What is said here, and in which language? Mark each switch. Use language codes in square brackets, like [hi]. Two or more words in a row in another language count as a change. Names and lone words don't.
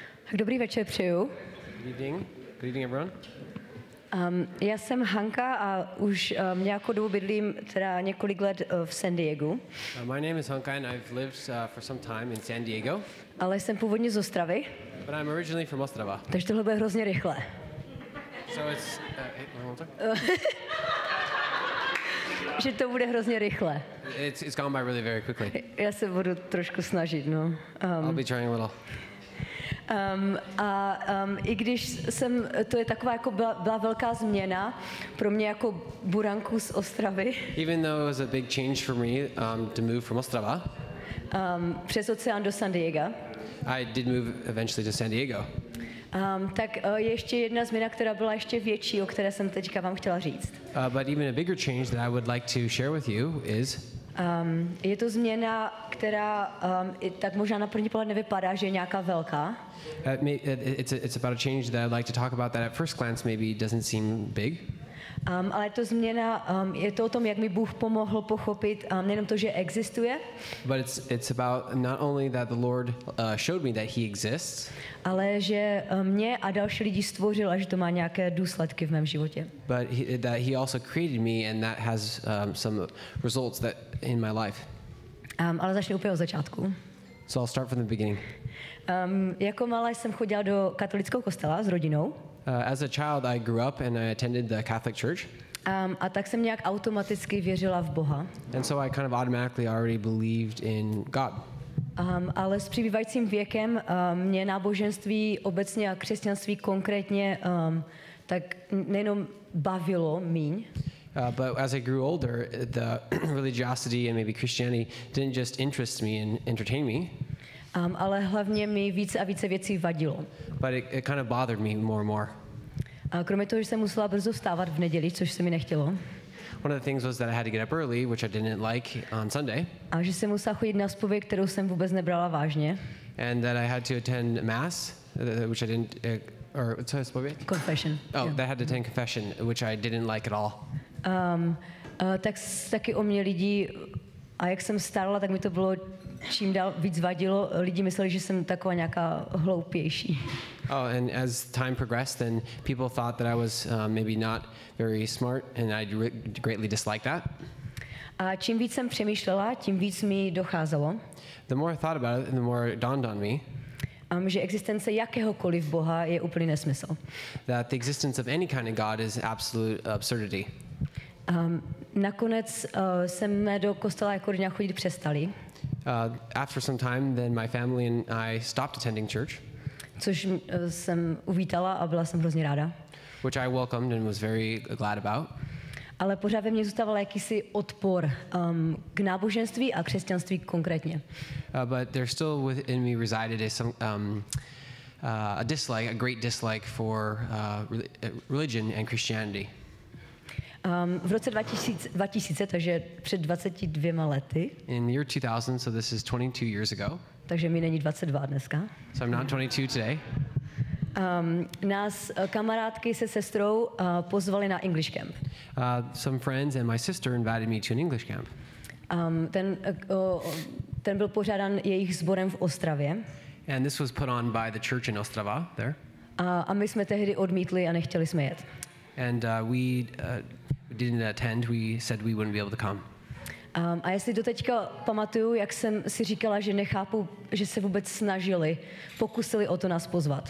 [cs] Dobrý večer přeju. [en] Good evening. Good evening, everyone. [cs] Já jsem Hanka a už nějakou dobu bydlím teda několik let v San Diegu. [en] My name is Hanka and I've lived for some time in San Diego. [cs] Ale jsem původně z Ostravy. [en] But I'm originally from Ostrava. [cs] Takže tohle bude hrozně rychle. [en] So it's [cs] že to bude hrozně rychle. [en] It's gone by really very quickly. [cs] Já se budu trošku snažit, no. [en] I'll be trying a little. [cs] I když to je taková jako byla velká změna pro mě jako buranku z Ostravy. [en] Even though it was a big change for me to move from Ostrava. [cs] Přes oceán do San Diega. [en] I did move eventually to San Diego. [cs] Tak je ještě jedna změna, která byla ještě větší, o které jsem teďka vám chtěla říct. [en] But even a bigger change that I would like to share with you is [cs] je to změna, která tak možná na první pohled nevypadá, že je nějaká velká. [en] It's about a change that I'd like to talk about that at first glance maybe doesn't seem big. [cs] Ale to změna, je to o tom, jak mi Bůh pomohl pochopit nejenom to, že existuje, [en] but it's about not only that the Lord showed me that He exists, [cs] ale že mě a další lidi stvořil a že to má nějaké důsledky v mém životě. [en] But that He also created me and that has some results that in my life. [cs] Ale začnu úplně od začátku. [en] So I'll start from the beginning. [cs] Jako malá jsem chodila do katolického kostela s rodinou. [en] As a child, I grew up and I attended the Catholic Church. [cs] A tak jsem nějak automaticky věřila v Boha. [en] And so I kind of automatically already believed in God. [cs] Ale s přibývajícím věkem mě náboženství obecně a křesťanství konkrétně tak nejenom bavilo míň. [en] But as I grew older, the religiosity and maybe Christianity didn't just interest me and entertain me. [cs] Ale hlavně mi více a více věcí vadilo. [en] But it kind of bothered me more and more. [cs] A kromě toho, že jsem musela brzo vstávat v neděli, což se mi nechtělo. [en] One of the things was that I had to get up early, which I didn't like on Sunday. [cs] A že jsem musela chodit na zpověď, kterou jsem vůbec nebrala vážně. [en] And that I had to attend mass, which I didn't, or what's that zpověď? Confession. Oh, that I had to attend confession, which I didn't like at all. [cs] Tak taky o mě lidi, a jak jsem stárla, tak mi to bylo čím dál víc vadilo. Lidi mysleli, že jsem taková nějaká hloupější. [en] Oh, and as time progressed, then people thought that I was maybe not very smart, and I greatly disliked that. [cs] A čím víc jsem přemýšlela, tím víc mi docházelo. [en] The more I thought about it, the more it dawned on me. [cs] Že existence jakéhokoliv Boha je úplný nesmysl. [en] That the existence of any kind of God is absolute absurdity. [cs] Nakonec jsme do kostela jako rodina chodit přestali. [en] After some time, then my family and I stopped attending church. [cs] Což jsem uvítala a byla jsem hrozně ráda. [en] Which I welcomed and was very glad about. [cs] Ale pořád ve mně zůstával jakýsi odpor k náboženství a křesťanství konkrétně. [en] But there still within me resided a dislike, a great dislike for religion and Christianity. [cs] V roce 2000, takže před 22 lety. [en] In the year 2000, so this is 22 years ago. [cs] Takže mi není 22 dneska. [en] So I'm not 22 today. [cs] Nás kamarádky se sestrou pozvali na [en] English camp. Some friends and my sister invited me to an English camp. [cs] Ten byl pořádán jejich sborem v Ostravě. [en] And this was put on by the church in Ostrava there. [cs] A my jsme tehdy odmítli a nechtěli jsme jet. [en] And we didn't attend. We said we wouldn't be able to come. [cs] A jestli doteďka pamatuju, jak jsem si říkala, že nechápu, že se vůbec snažili, pokusili o to nás pozvat.